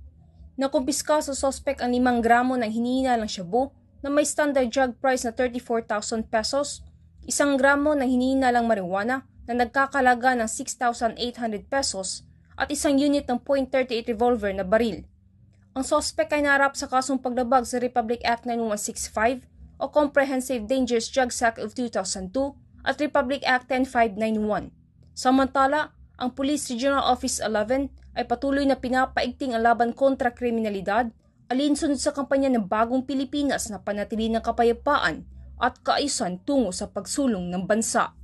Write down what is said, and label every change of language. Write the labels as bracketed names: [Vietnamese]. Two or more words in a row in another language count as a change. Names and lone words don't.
[Filipino] Nakumpiska sa suspect ang 5 gramo ng hinihinalang shabu na may [English] standard drug price [Filipino] na 34,000 pesos, 1 gramo ng hinihinalang marijuana na nagkakalaga ng 6,800 pesos at 1 unit ng .38 revolver na baril. Ang suspect ay naharap sa kasong paglabag sa Republic Act 9165 o Comprehensive Dangerous Drugs Act of 2002 at Republic Act 10591. Samantala, ang Police Regional Office 11 ay patuloy na pinapaigting ang laban kontra kriminalidad, alinsunod sa kampanya ng Bagong Pilipinas na panatili ng kapayapaan at kaayusan tungo sa pagsulong ng bansa.